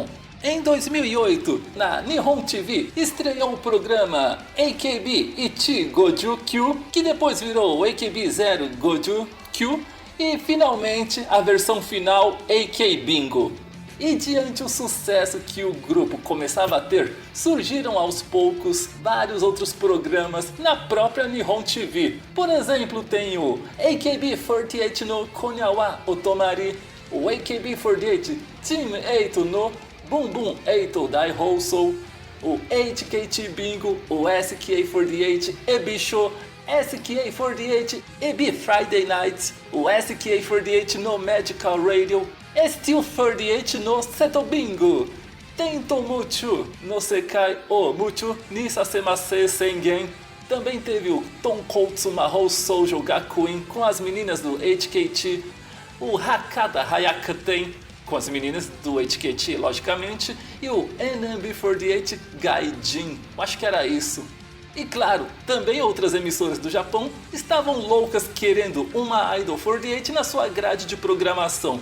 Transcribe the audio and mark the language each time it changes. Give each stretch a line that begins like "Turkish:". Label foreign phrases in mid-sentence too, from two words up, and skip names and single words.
Portuguese: Em 2008, na Nihon TV, estreou o programa AKB Ichi Goju Q, que depois virou AKB 0 Goju Q, e finalmente a versão final AK Bingo. E diante do sucesso que o grupo começava a ter, surgiram aos poucos vários outros programas na própria Nihon TV. Por exemplo, tem o AKB48 no Konyawa Otomari, o AKB48 Team 8 no Boom Boom 8 Dai Housou, o HKT Bingo, o SK48 Ebisho, SK48 Ebi Friday Night, o SK48 no Magical Radio, Steel 48 no Seto Bingo, Tento Muchu no Sekai o Muchu ni Sasemase Sengen. Também teve o Tonkotsu Mahou Shoujo Gakuin com as meninas do HKT, o Hakata Hayakaten com as meninas do HKT, logicamente, e o NMB48 Gaijin, acho que era isso. E claro, também outras emissoras do Japão estavam loucas querendo uma Idol 48 na sua grade de programação.